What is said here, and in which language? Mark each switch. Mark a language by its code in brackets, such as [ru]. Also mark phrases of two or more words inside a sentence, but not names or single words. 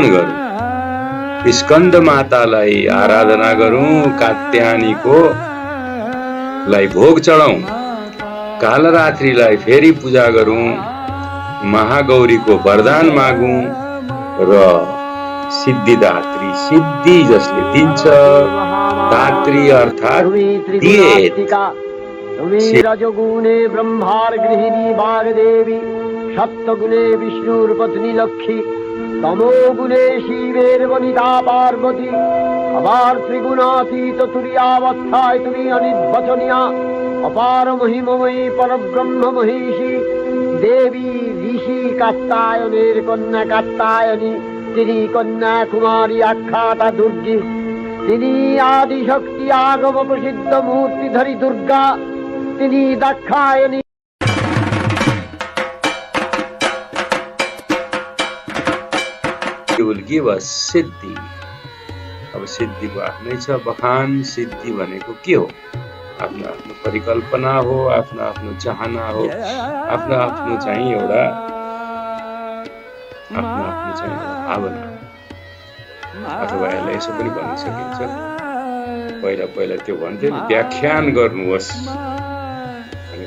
[ne] गरौं, स्कन्द मातालाई आराधना गरौं, कात्यायनीको लाई भोग चढाउँ, कालरात्रिलाई फेरि पूजा गरौं, महागौरीको वरदान मागौं र सिद्धिदात्री, सिद्धि जसले दिन्छ, दात्री अर्थात् दिए। [bn] রজগুণে ব্রহ্মার গৃহিণী বাগদেবী, সপ্তগুণে বিষ্ণুর্পত্নী লক্ষ্মী, তমোগুণে শিবের বনিতা পার্বতী, অপার ত্রিগুণাতীত তুর্যাবস্থায় তুরী অনির্বচনীয়া, অপার মহিমময়ী পরব্রহ্ম মহিষী দেবী ঋষি কাত্যায়নের কন্যা কাত্যায়নী, তিনি কন্যা কুমারী আখ্যাতা দুর্গী, তিনি আদিশক্তি আগম প্রসিদ্ধ মূর্তিধারী দুর্গা, তিনি দাক্ষায়ণী। [en] will give us सिद्धि। [ne] अब सिद्धिको आफ्नै छ बखान। सिद्धि भनेको के हो? आफ्नो आफ्नो परिकल्पना हो, आफ्नो आफ्नो चाहना हो, आफ्नो आफ्नो चाहिँ एउटा भावना, अथवा यसलाई यसो पनि भन्न सकिन्छ, पहिला त्यो भन्थ्यो नि, व्याख्यान गर्नुहोस् भनेर।